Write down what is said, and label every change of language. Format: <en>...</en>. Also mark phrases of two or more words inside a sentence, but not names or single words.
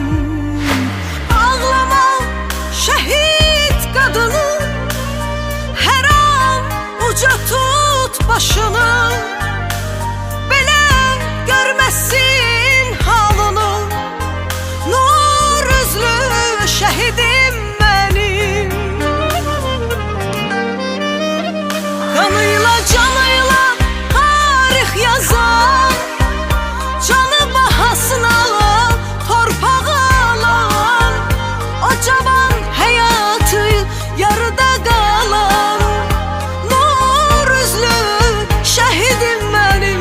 <az>Ağlama şəhid qadını, hər an uca tut başını. Belə görməsin halını, nur üzlü</az> <tr>şehidim benim. Kanıyla canıyla tarih yazan, canı bahasına torpağı alan, o cavan hayatı yarıda kalan, nur üzlü şehidim benim.</tr>